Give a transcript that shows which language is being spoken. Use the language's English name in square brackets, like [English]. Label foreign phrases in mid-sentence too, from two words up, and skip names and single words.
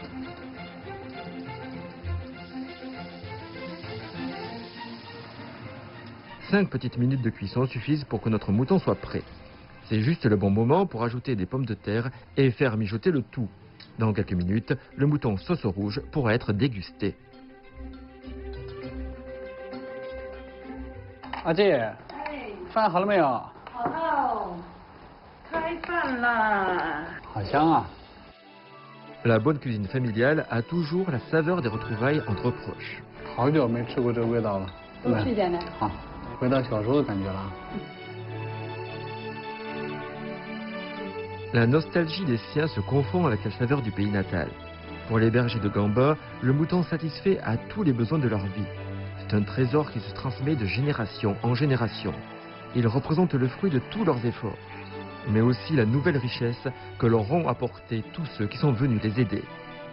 [French] Cinq petites minutes de cuisson suffisent pour que notre mouton soit prêt. C'est juste le bon moment pour ajouter des pommes de terre et faire mijoter le tout. Dans quelques minutes, le mouton sauce rouge pourra être dégusté. [Chinese] 阿姐，饭好了没有？好了，开饭啦！好香啊！ [French] La bonne cuisine familiale a toujours la saveur des retrouvailles entre proches. [Chinese] 好久没吃过这个味道了。多吃点呢。好，回到小时候的感觉了。 [French] La nostalgie des siens se confond avec la saveur du pays natal. Pour les bergers de Gamba, le mouton satisfait à tous les besoins de leur vie. C'est un trésor qui se transmet de génération en génération. Il représente le fruit de tous leurs efforts, mais aussi la nouvelle richesse que leur ont apporté tous ceux qui sont venus les aider.